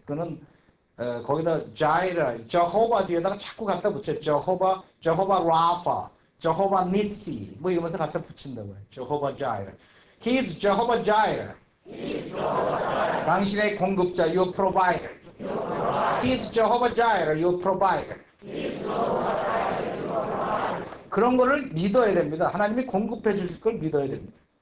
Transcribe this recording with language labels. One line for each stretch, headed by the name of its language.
Korean: 그는 거기다 자이러, 제호바 뒤에다가 자꾸 갖다 붙여요. 제호바 라파, 제호바 니시 뭐 이러면서 갖다 붙인다고요.
English: 제호바 자이러. He is Jehovah Jireh.
Korean: 당신의 공급자,
English: your provider. He is Jehovah Jireh, your provider.
Korean: 그런 거를 믿어야 됩니다. 하나님이 공급해 주실 걸 믿어야 됩니다.